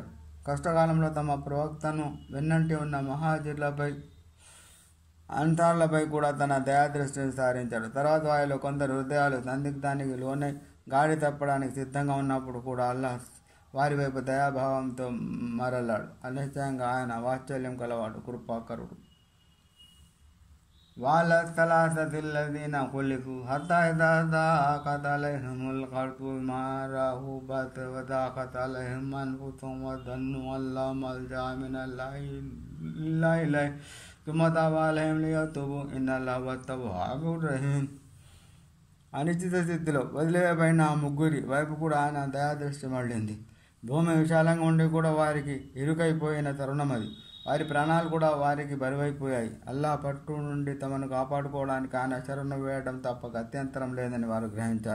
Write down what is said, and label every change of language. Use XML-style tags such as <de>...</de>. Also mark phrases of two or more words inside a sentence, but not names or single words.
<te>కష్టకాలంలో తమ ప్రవక్తను వెన్నంటి ఉన్న మహాజిర్లపై, అన్సార్లపై కూడా తన దయాదృష్టిని సారించాడు. తర్వాత వారిలో కొందరు హృదయాలు సందిగ్ధానికి లోనై గాడి తప్పడానికి సిద్ధంగా ఉన్నప్పుడు కూడా అల్లాహ్ వారి వైపు దయాభావంతో మరలాడు. నిశ్చయంగా ఆయన వాత్సల్యం కలవాడు, కృపాకరుడు.</te> <ar>వాళ్ళ ثلاثة خلفوا حتى إذا ضاقت عليهم الأرض بما رحبت وضاقت عليهم أنفسهم وظنوا أن لا ملجأ من الله إلا إليه ثم تاب عليهم ليتوبوا إن الله هو التواب الرحيم.</ar> <te>అనిశ్చిత స్థితిలో వదిలివేయబడిన ఆ ముగ్గురి వైపు కూడా ఆయన దయాదృష్టి మళ్ళింది. భూమి విశాలంగా ఉండి కూడా వారికి ఇరుకైపోయిన తరుణం అది. వారి ప్రాణాలు కూడా వారికి బరువైపోయాయి. అల్లా పట్టు నుండి తమను కాపాడుకోవడానికి ఆయన శరణు వేయడం తప్ప గత్యంతరం లేదని వారు గ్రహించారు.</te>